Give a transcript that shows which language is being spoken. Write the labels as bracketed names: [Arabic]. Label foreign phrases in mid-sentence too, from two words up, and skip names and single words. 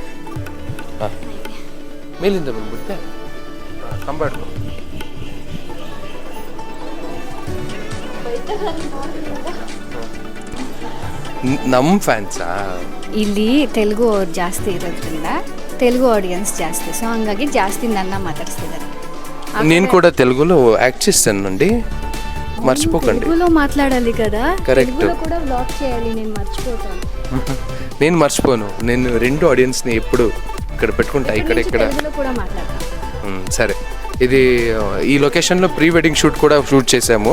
[Kannada] ಹಾಂ, ಮೇಲಿಂದ ಬಂದ್ಬಿಟ್ಟೆ ಕಂಬಾಡ್ತು. ನಮ್ಮ ಫ್ಯಾನ್ಸಾ? ಇಲ್ಲಿ ತೆಲುಗು ಅವ್ರು ಜಾಸ್ತಿ ಇರೋದ್ರಿಂದ ತೆಲುಗು ಆಡಿಯನ್ಸ್ ಜಾಸ್ತಿ, ಸೊ ಹಂಗಾಗಿ ಜಾಸ್ತಿ ನನ್ನ ಮಾತಾಡ್ಸ್ತಿದ್ದಾರೆ. [Telugu] నేను కూడా తెలుగులో యాక్ట్ చేస్తానండి, మర్చిపోకండి. తెలుగులో మాట్లాడాలి కదా, కరెక్ట్. తెలుగులో కూడా వ్లాగ్ చేయాలి, నేను మర్చిపోతాను. నేను మర్చిపోను, నేను 2 ఆడియన్స్ని ఎప్పుడు ఇక్కడ పెట్టుకుంటా, ఇక్కడ తెలుగులో కూడా మాట్లాడతాను. సరే, ఇది ఈ లొకేషన్లో [English] pre wedding shoot [Telugu] కూడా షూట్ చేసాము.